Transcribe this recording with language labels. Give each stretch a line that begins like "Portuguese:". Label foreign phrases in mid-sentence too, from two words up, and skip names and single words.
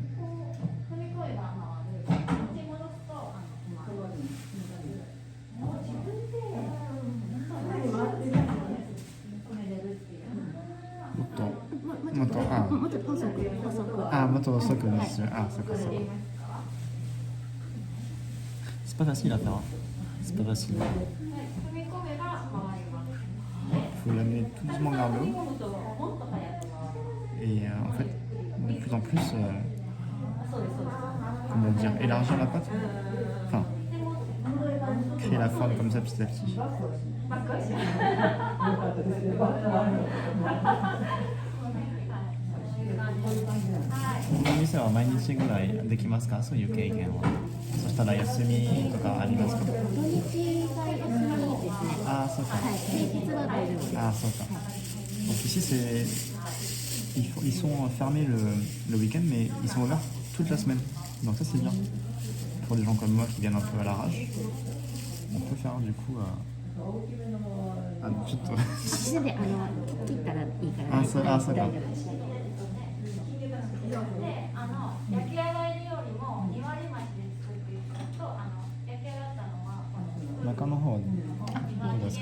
Japanese: 踏み越えば回る。持ち戻すと止まる。自分で止めれるっていう。もっと細く。あ、もっと細くですよ。あ、そっかそっか。
French: C'est pas facile à faire. C'est pas facile. Il faut l'amener tout doucement vers le haut. Et en fait, de plus en plus, comment dire, élargir la pâte. Enfin, créer la forme comme ça petit à petit.
Japanese: この店は毎日ぐらいできますか？そういう経験は。そしたら休みとかありますか？土日が休みですね。ああ、そうか。はい、平日は大丈夫です。ああ、
French: そうか。Donc ici, ils sont fermés le week-end, mais ils sont ouverts toute la semaine. Donc ça c'est bien. Pour des gens comme moi qui viennent un peu à l'arrache, on peut faire du coup ちょっと
Japanese: 全然切ったらいいからあ、そうか。大丈夫です。で、焼き上がりよりも2割増しで作っていくと、焼き上がったのは中の方はどうですか？